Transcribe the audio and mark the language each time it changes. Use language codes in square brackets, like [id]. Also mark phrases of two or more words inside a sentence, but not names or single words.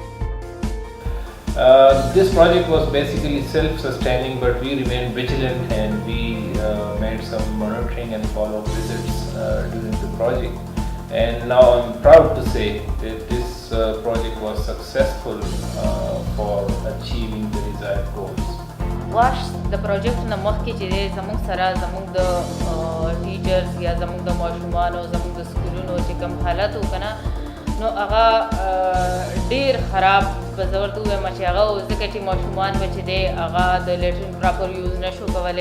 [en] This project was basically self-sustaining, but we remained vigilant and we made some monitoring and follow-up visits during the project. And now I'm proud to say that this project was successful for achieving the desired goals. [ps] WASH د پروجیکټ نه مخکې چې دی زموږ سره زموږ د ټیچرز یا زموږ د ماشومانو زموږ د سکولونو چې کوم حالت و که نه نو هغه ډېر خراب به زه ورته ووایم چې هغه ځکه چې ماشومان به چې دی هغه د [en] latrine proper use [ps] نه شو کولی